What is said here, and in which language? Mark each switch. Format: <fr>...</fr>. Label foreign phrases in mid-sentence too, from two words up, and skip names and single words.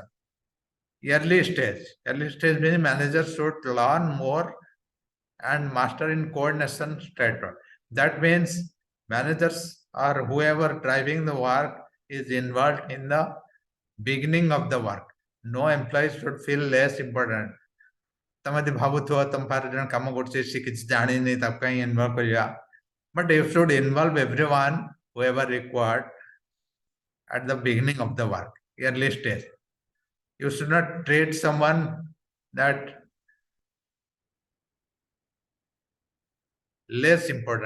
<en>Early stage means managers should learn more and master in coordination straight. That means managers or whoever driving the work is involved in the beginning of the work. No employee should feel less important.</en> <or>ତମେ ଯଦି ଭାବୁଥିବ ତମ ପାଖରେ ଜଣେ କାମ କରୁଛି ସେ କିଛି ଜାଣିନି ତାକୁ କାହିଁ ଇନଭଲ୍ଭ କରିବା</or> <en>but you should involve everyone whoever required at the beginning of the work, early stage. You should not treat someone that less important.</en>